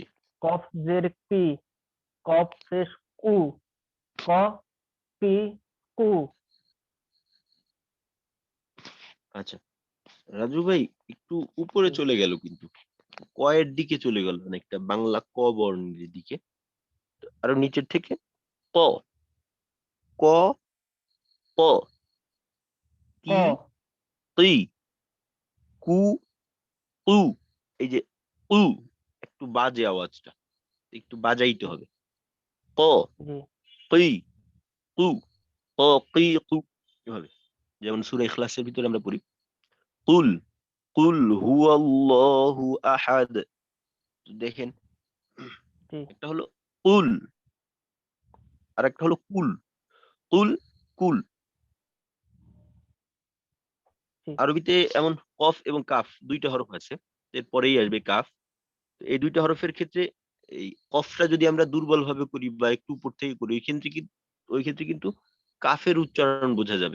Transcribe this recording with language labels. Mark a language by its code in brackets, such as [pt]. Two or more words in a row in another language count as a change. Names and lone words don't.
[bn] কফ জের কি, কফ পেশ কু, ক কি কু। আচ্ছা রাজু ভাই একটু উপরে চলে গেল, কিন্তু কয়ের দিকে চলে গেল অনেকটা, বাংলা ক বর্ণের দিকে। আরো নিচের থেকে ক, ক, প, ক, কি, কি, কু, উ। এই যে উ, একটু বাজে আওয়াজটা, একটু বাজাইতে হবে। ক, জি কি, কু, ক, কি, কু, এভাবে। যেমন সূরা ইখলাসের ভিতরে আমরা পড়ি কুল, [ar] قل هو الله أحد. [bn] দেখেন, জি একটা হলো কুল আর একটা হলো কুল। কুল, কুল। জি আরবিতে এমন কফ এবং কাফ দুইটা হরফ আছে, এরপরেই আসবে কাফ। তো এই দুইটা হরফের ক্ষেত্রে এই কফটা যদি আমরা দুর্বল ভাবে করি বা একটু উপর থেকে করি, ওই ক্ষেত্রে কিন্তু কাফের উচ্চারণ বোঝা যাবে।